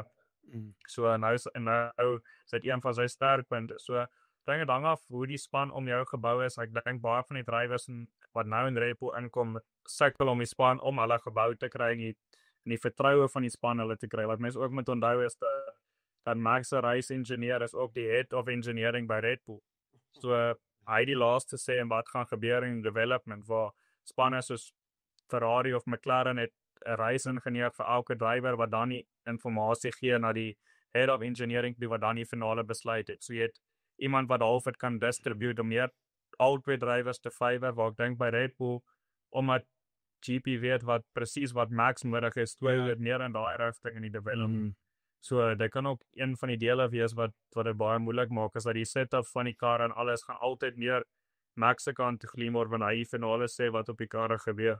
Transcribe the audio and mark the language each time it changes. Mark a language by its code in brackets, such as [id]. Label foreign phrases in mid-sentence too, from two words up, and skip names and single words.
[af] So nou is dit een van sy sterkpunte. So dink dit hang af hoe die span om jou gebou is. Ek dink baie van die drywers wat nou in Red Bull inkom, sukkel om die span om hulle gebou te kry in en die vertroue van die span hulle te kry. Wat mense ook moet onthou is dat Max se [en] race engineer [af] is ook die [en] head of engineering [af] by Red Bull. So hy die laaste sê en wat gaan gebeur in development waar spanne soos Ferrari of McLaren het 'n race ingenieur vir elke driver wat dan die inligting gee na die [en] head of engineering [af] die wat dan die finale besluit het. So jy het iemand wat half dit kan distribute om meer al twee drivers te favor, waar ek dink by Red Bull omdat GP weet wat presies wat Max nodig is, toe dit meer in daai rigting in die development. So dit kan ook een van die dele wees wat dit baie moeilik maak is dat die setup van die kar en alles gaan altyd meer Max se kant toe gelean word wanneer hy finale sê wat op die karre gebeur.